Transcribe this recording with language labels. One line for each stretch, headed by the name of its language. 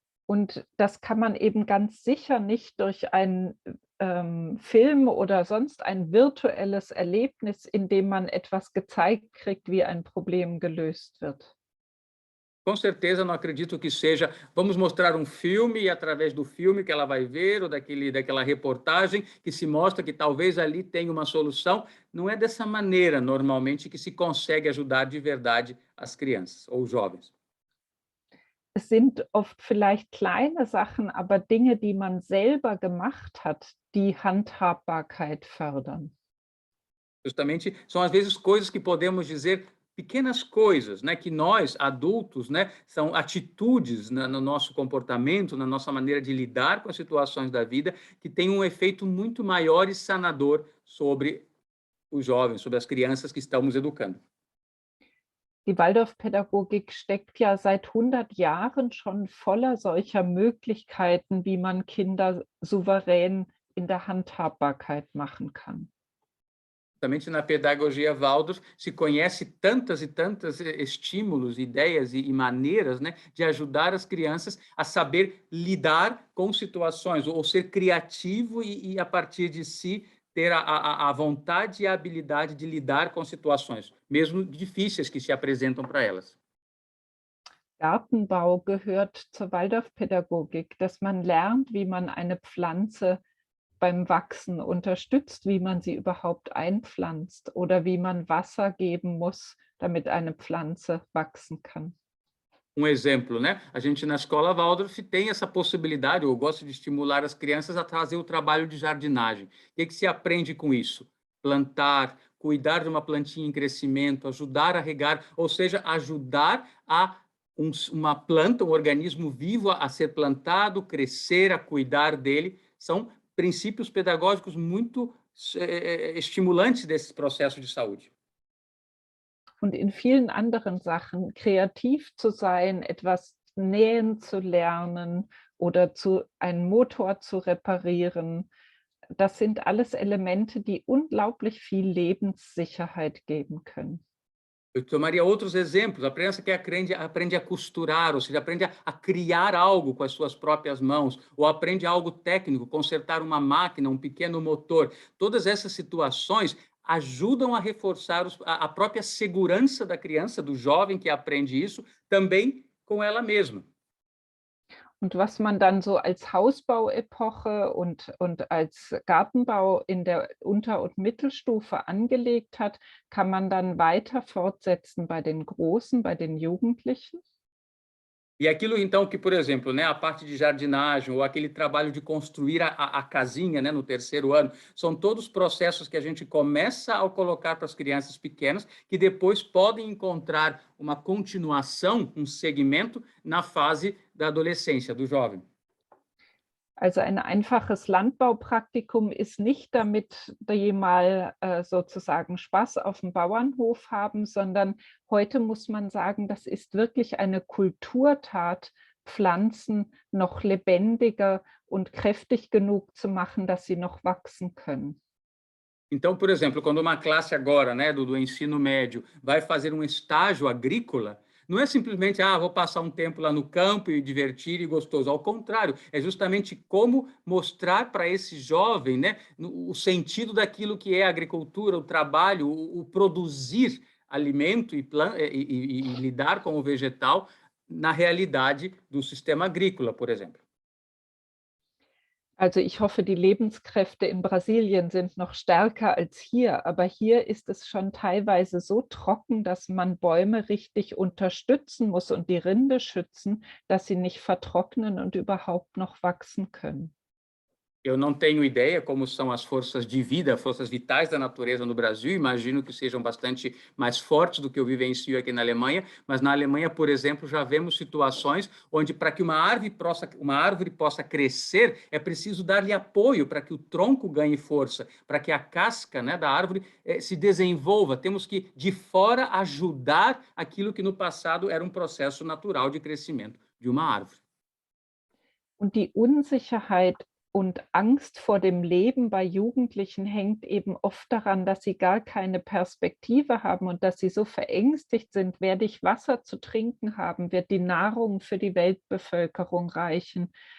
German: Und das kann man eben ganz sicher nicht durch einen Film oder sonst ein virtuelles Erlebnis, in dem man etwas gezeigt kriegt, wie ein Problem gelöst wird.
Portuguese: Com certeza, não acredito que seja, vamos mostrar um filme e através do filme que ela vai ver ou daquela reportagem que se mostra que talvez ali tenha uma solução. Não é dessa maneira, normalmente, que se consegue ajudar de verdade as crianças ou os jovens.
German: Es sind oft vielleicht kleine Sachen, aber Dinge, die man selber gemacht hat, die Handhabbarkeit fördern.
Portuguese: Justamente, são às vezes coisas que podemos dizer pequenas coisas, né, que nós, adultos, né, são atitudes no nosso comportamento, na nossa maneira de lidar com as situações da vida, que têm um efeito muito maior e sanador sobre os jovens, sobre as crianças que estamos educando.
German: Die Waldorfpädagogik steckt ja seit 100 Jahren schon voller solcher Möglichkeiten, wie man Kinder souverän in der Handhabbarkeit machen kann.
Portuguese: Justamente na pedagogia Waldorf se conhece tantas e tantas estímulos, ideias e maneiras, né, de ajudar as crianças a saber lidar com situações, ou ser criativo a partir de si, ter a vontade e a habilidade de lidar com situações, mesmo difíceis que se apresentam para elas.
German: Gartenbau gehört zur Waldorfpädagogik, dass man lernt, wie man eine Pflanze beim Wachsen unterstützt, wie man sie überhaupt einpflanzt oder wie man Wasser geben muss, damit eine Pflanze wachsen kann.
Portuguese: Exemplo, né? A gente na escola Waldorf tem essa possibilidade, eu gosto de estimular as crianças a fazer o trabalho de jardinagem. O que se aprende com isso? Plantar, cuidar de uma plantinha em crescimento, ajudar a regar, ou seja, ajudar uma planta, um organismo vivo a ser plantado, crescer, a cuidar dele. São princípios pedagógicos muito estimulantes desse processo de saúde.
German: Und in vielen anderen Sachen kreativ zu sein, etwas nähen zu lernen oder einen Motor zu reparieren, das sind alles Elemente, die unglaublich viel Lebenssicherheit geben können.
Portuguese: Eu tomaria outros exemplos. A criança que aprende a costurar, ou seja, aprende a criar algo com as suas próprias mãos, ou aprende algo técnico, consertar uma máquina, um pequeno motor. Todas essas situações ajudam a reforçar a própria segurança da criança, do jovem que aprende isso, também com ela mesma.
German: Und was man dann so als Hausbauepoche und als Gartenbau in der Unter- und Mittelstufe angelegt hat, kann man dann weiter fortsetzen bei den Großen, bei den Jugendlichen?
Portuguese: E aquilo, então, que, por exemplo, né, a parte de jardinagem ou aquele trabalho de construir a casinha, né, no terceiro ano, são todos processos que a gente começa a colocar para as crianças pequenas, que depois podem encontrar uma continuação, um segmento, na fase da adolescência, do jovem.
German: Also ein einfaches Landbaupraktikum ist nicht, damit die mal sozusagen Spaß auf dem Bauernhof haben, sondern heute muss man sagen, das ist wirklich eine Kulturtat, Pflanzen noch lebendiger und kräftig genug zu machen, dass sie noch wachsen können.
Portuguese: Então, por exemplo, quando uma classe agora, né, do ensino médio, vai fazer um estágio agrícola, não é simplesmente, vou passar um tempo lá no campo e divertir e gostoso. Ao contrário, é justamente como mostrar para esse jovem, né, o sentido daquilo que é a agricultura, o trabalho, o produzir alimento e lidar com o vegetal na realidade do sistema agrícola, por exemplo.
German: Also ich hoffe, die Lebenskräfte in Brasilien sind noch stärker als hier, aber hier ist es schon teilweise so trocken, dass man Bäume richtig unterstützen muss und die Rinde schützen, dass sie nicht vertrocknen und überhaupt noch wachsen können.
Portuguese: Eu não tenho ideia como são as forças de vida, forças vitais da natureza no Brasil. Imagino que sejam bastante mais fortes do que eu vivencio aqui na Alemanha, mas na Alemanha, por exemplo, já vemos situações onde para que uma árvore possa crescer, é preciso dar-lhe apoio para que o tronco ganhe força, para que a casca, né, da árvore se desenvolva. Temos que, de fora, ajudar aquilo que no passado era um processo natural de crescimento de uma árvore.
German: Und die Unsicherheit und Angst vor dem Leben bei Jugendlichen hängt eben oft daran, dass sie gar keine Perspektive haben und dass sie so verängstigt sind. Werde ich Wasser zu trinken haben? Wird die Nahrung für die Weltbevölkerung reichen?